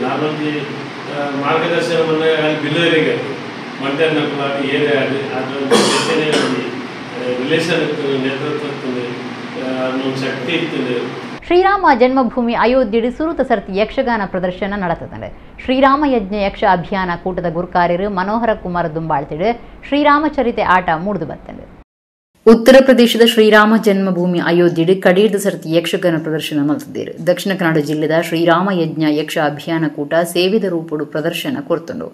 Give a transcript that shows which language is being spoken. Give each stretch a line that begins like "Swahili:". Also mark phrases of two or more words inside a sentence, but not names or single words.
Kannada: ನಾನೊಂದು ಮಾರ್ಗದರ್ಶನವನ್ನು ಅಲ್ಲಿ ಬಿಲ್ಲವರಿಗೆ ಮಧ್ಯಾಹ್ನ ಆಗಲಿ ಏನೇ ಆಗಲಿ ಅದೊಂದು ರಿಲೇಷನ್ ಇರ್ತದೆ, ನೇತೃತ್ವ ಇರ್ತದೆ, ಅದೊಂದು ಶಕ್ತಿ ಇರ್ತದೆ.
Tulu: ಶ್ರೀರಾಮ ಜನ್ಮಭೂಮಿ ಅಯೋಧ್ಯೆಡು ಸುರುತ ಸರ್ತಿ ಯಕ್ಷಗಾನ ಪ್ರದರ್ಶನ ನಡೆತದೆ. ಶ್ರೀರಾಮ ಯಜ್ಞ ಯಕ್ಷ ಅಭಿಯಾನ ಕೂಟದ ಗುರುಕಾರ್ಯರು ಮನೋಹರ ಕುಮಾರ್ ದುಂಬಾಳ್ತಿಡು ಶ್ರೀರಾಮಚರಿತೆ ಆಟ ಮೂಡಿದು ಬರ್ತದೆ. ಉತ್ತರ ಪ್ರದೇಶದ ಶ್ರೀರಾಮ ಜನ್ಮಭೂಮಿ ಅಯೋಧ್ಯೆಡು ಕಡೀರ್ದ ಸರ್ತಿ ಯಕ್ಷಗಾನ ಪ್ರದರ್ಶನ ಮಲ್ತಿದ್ದೇರು. ದಕ್ಷಿಣ ಕನ್ನಡ ಜಿಲ್ಲೆದ ಶ್ರೀರಾಮ ಯಜ್ಞ ಯಕ್ಷ ಅಭಿಯಾನ ಕೂಟ ಸೇವಿದ ರೂಪಡು ಪ್ರದರ್ಶನ ಕೊರ್ತುಂಡು.